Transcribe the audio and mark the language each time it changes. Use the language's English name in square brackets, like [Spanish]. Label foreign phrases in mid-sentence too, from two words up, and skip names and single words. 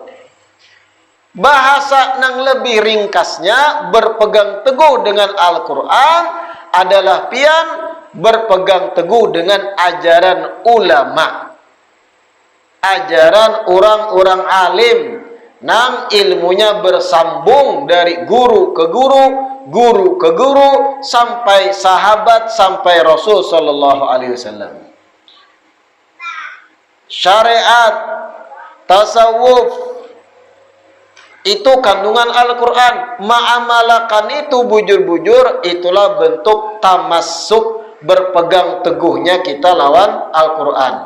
[Indonesian] Bahasa yang lebih ringkasnya berpegang teguh dengan Al-Quran adalah pian berpegang teguh dengan ajaran ulama, ajaran orang-orang alim nang ilmunya bersambung dari guru ke guru, guru ke guru, sampai sahabat, sampai Rasul [Arabic] صلى الله عليه وسلم. [Indonesian] Syariat, tasawuf itu kandungan Al-Quran. Ma'amalakan itu bujur-bujur, itulah bentuk tamassuk, berpegang teguhnya kita lawan Al-Quran.